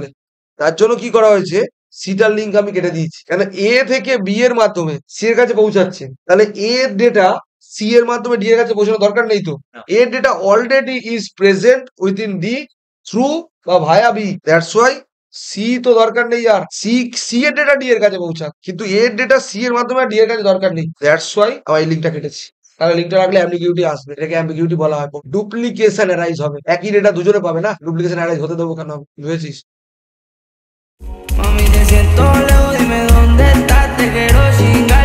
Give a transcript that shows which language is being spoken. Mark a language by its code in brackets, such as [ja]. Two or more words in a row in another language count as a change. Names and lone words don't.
[bn] তার জন্য কি করা হয়েছে, সিটার লিঙ্ক আমি কেটে দিয়েছি, কেন এ থেকে বি এর মাধ্যমে সি এর কাছে পৌঁছাচ্ছে, তাহলে এ এর ডেটা সি এর মাধ্যমে ডি এর কাছে পৌঁছানোর দরকার নেই তো, এর ডেটা [en] already is present within D through [bn] বা ভায়া বি, [en] that's why [bn] সি তো দরকার নেই, আর সি এর ডেটা ডি এর কাছে পৌঁছাক, কিন্তু এর ডেটা সি এর মাধ্যমে ডি এর কাছে দরকার নেই, [en] that's why [bn] আমি এই লিঙ্কটা কেটেছি। তাহলে লিঙ্কটা রাখলে অ্যাম্বিগুইটি আসবে, এটাকে অ্যাম্বিগুইটি বলা হয়। [en] duplication arise [bn] হবে, একই ডেটা দুজনে পাবে না, [en] duplication arise [bn] হতে দেবো কেন, বুঝেছিস? [es] Mami, te siento lejos, dime dónde estás, te quiero, si